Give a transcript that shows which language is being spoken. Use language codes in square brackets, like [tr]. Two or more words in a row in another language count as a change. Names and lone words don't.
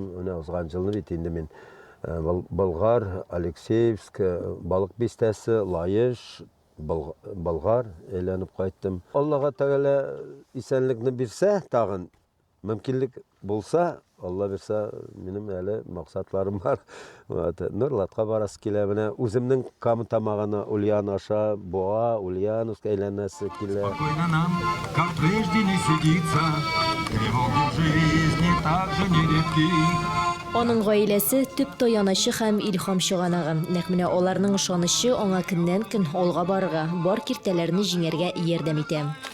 [tt] Менә узган елны бит инде мен Болгар, Алексеевск, Балык бистәсе, Лаеш, Болгар әйләнеп кайттым. Аллага Тәгалә исәнлекне бирсә, тагын мөмкинлек булса, Алла берсә, минем әле максатларым бар. Нурлатка барасы килә, менә үземнең Кама тамагына Ульян аша, Боа, Ульяновск әйләнәсе килә. [ru] Спокойно нам, как прежде, не сидится, тревоги в жизни также нередки. [tt] Аның гаиләсе төп таянычы һәм илһам чыганагы. Нәкъ менә аларның ышанышы аңа көннән-көн алга барырга, бар киртәләрне җиңәргә ярдәм итә.